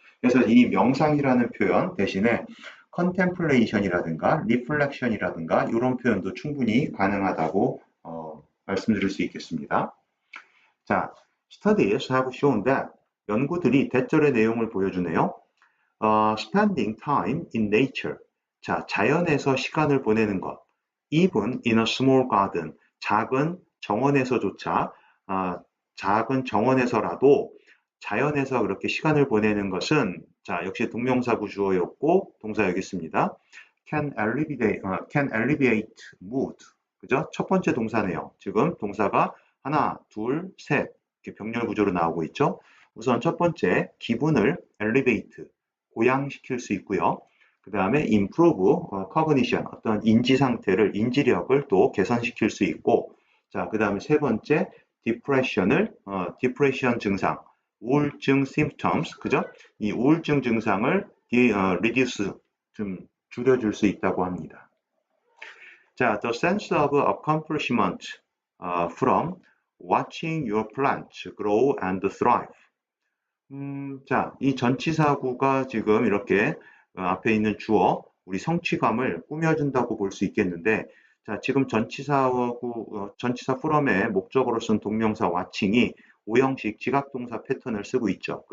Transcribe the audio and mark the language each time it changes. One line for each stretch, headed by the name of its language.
Korean: 그래서 이 명상이라는 표현 대신에 contemplation이라든가 reflection이라든가 이런 표현도 충분히 가능하다고 말씀드릴 수 있겠습니다. 자,
English: studies have shown that
Korean: 연구들이 대절의 내용을 보여주네요.
English: Spending time in nature.
Korean: 자, 자연에서 시간을 보내는 것.
English: Even in a small garden.
Korean: 작은 정원에서조차, 작은 정원에서라도 자연에서 그렇게 시간을 보내는 것은 자, 역시 동명사구 주어였고 동사 여기 있습니다.
English: can alleviate mood.
Korean: 그죠? 첫 번째 동사네요. 지금 동사가 하나, 둘, 셋 이렇게 병렬 구조로 나오고 있죠. 우선 첫 번째 기분을 elevate 고양시킬 수 있고요. 그 다음에
English: improve cognition
Korean: 어떤 인지 상태를 인지력을 또 개선시킬 수 있고 자, 그 다음에 세 번째 depression 증상 우울증 symptoms 그죠? 이 우울증 증상을 reduce 좀 줄여줄 수 있다고 합니다.
English: 자, the sense of accomplishment from watching your plants grow and thrive.
Korean: 자, 이 전치사구가 지금 이렇게 앞에 있는 주어, 우리 성취감을 꾸며준다고 볼 수 있겠는데, 자, 지금 전치사 from의 목적어로 쓴 동명사 watching이 오형식 지각동사 패턴을 쓰고 있죠.